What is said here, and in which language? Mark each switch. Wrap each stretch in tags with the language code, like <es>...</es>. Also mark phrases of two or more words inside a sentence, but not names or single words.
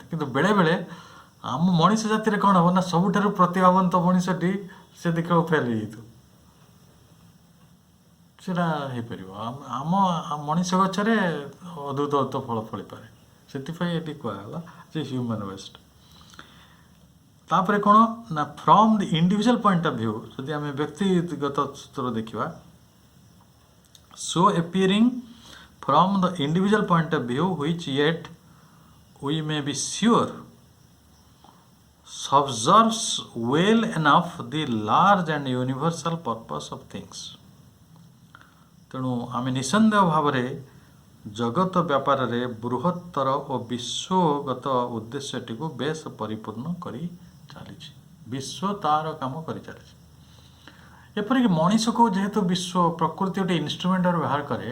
<or>କିନ୍ତୁ ବେଳେବେଳେ ଆମ ମଣିଷ ଜାତିରେ କ'ଣ ହେବ ନା, ସବୁଠାରୁ ପ୍ରତିଭାବନ୍ତ ମଣିଷଟି ସେ ଦେଖିବାକୁ ଫେଲ୍ ହେଇଯାଇଥିବ, ସେଟା ହେଇପାରିବ। ଆମ ମଣିଷ ଗଛରେ ଅଦ୍ଭୁତ ଫଳ ଫଳିପାରେ। ସେଥିପାଇଁ ଏଠି କୁହାଗଲା ଯେ</or> <en>human waste.</en> <or>ତାପରେ କ'ଣ ନା,</or> <en>from the individual point of view,</en> <or>ଯଦି ଆମେ ବ୍ୟକ୍ତିଗତ ସ୍ତର ଦେଖିବା,</or> <en>so appearing from the individual point of view, which yet we may be sure subserves well enough the large and universal purpose of things।</en> <or>ତେଣୁ ଆମେ ନିଃସନ୍ଦେହ ଭାବରେ ଜଗତ ବ୍ୟାପାରରେ ବୃହତ୍ତର ଓ ବିଶ୍ୱଗତ ଉଦ୍ଦେଶ୍ୟଟିକୁ ବେଶ ପରିପୂର୍ଣ୍ଣ କରି ଚାଲିଛି। ବିଶ୍ୱ ତାର କାମ କରିଚାଲିଛି। ଏପରିକି ମଣିଷକୁ ଯେହେତୁ ବିଶ୍ୱ ପ୍ରକୃତି ଗୋଟେ ଇନଷ୍ଟ୍ରୁମେଣ୍ଟ ବ୍ୟବହାର କରେ।</or>